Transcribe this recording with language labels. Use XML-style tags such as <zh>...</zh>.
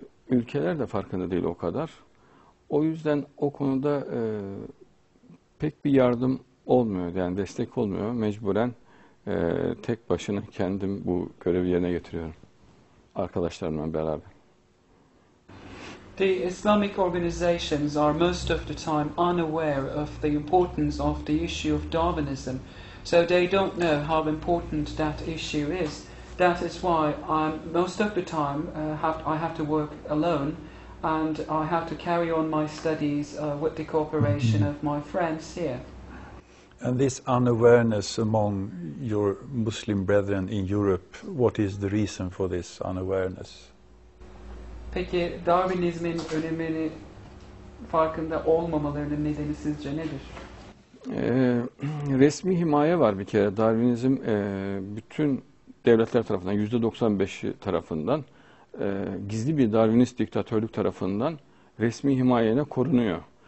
<tr>Ülkeler de farkında değil o kadar. O yüzden o konuda pek bir yardım olmuyor, yani destek olmuyor. Mecburen tek başına kendim bu görevi yerine getiriyorum. Arkadaşlarımla beraber.</tr> <en>The Islamic organizations are most of the time unaware of the importance of the issue of Darwinism. So they don't know how important that issue is. That is why most of the time I have to work alone, and I have to carry on my studies with the cooperation of my friends here. And this unawareness among your Muslim brethren in Europe, what is the reason for this unawareness?</en> <tr>Peki Darwinizmin önemini farkında olmamalarının nedeni sizce nedir? Resmi himaye var bir kere. Darwinizm bütün devletler tarafından, %95'i tarafından, gizli bir Darwinist diktatörlük tarafından resmi himayene korunuyor.</tr>